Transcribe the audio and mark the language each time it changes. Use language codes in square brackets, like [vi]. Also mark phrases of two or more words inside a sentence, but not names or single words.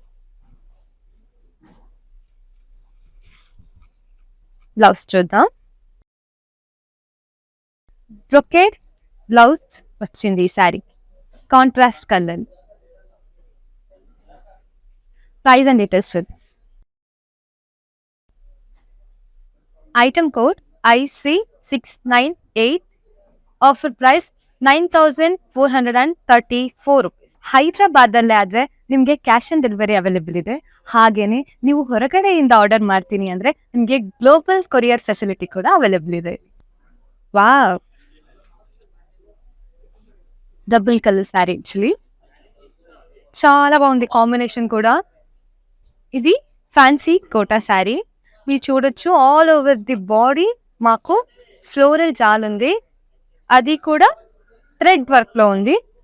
[te] బ్లౌజ్ చూద్దాం. [en] brocade blouse [te] వచ్చింది ఈ శారీ, [en] contrast colour. price and details చూద్దాం. item code IC698, offer price 9434 rupees. [kn] ಹೈದರಾಬಾದಲ್ಲಿ ಆದರೆ ನಿಮಗೆ [en] cash on delivery available [kn] ಇದೆ. ಹಾಗೇನೆ ನೀವು ಹೊರಗಡೆಯಿಂದ ಆರ್ಡರ್ ಮಾಡ್ತೀನಿ ಅಂದರೆ ನಿಮಗೆ [en] global courier facility [kn] ಕೂಡ ಅವೈಲೇಬಲ್ ಇದೆ. ವಾವ್, [en] double colour saree actually [te] చాలా బాగుంది కాంబినేషన్ కూడా. ఇది [en] fancy Kota saree. [te] మీరు చూడొచ్చు [en] all over the body [te] మాకు ఫ్లోరల్ జాల్ ఉంది, అది కూడా [en] thread work [te] లో ఉంది.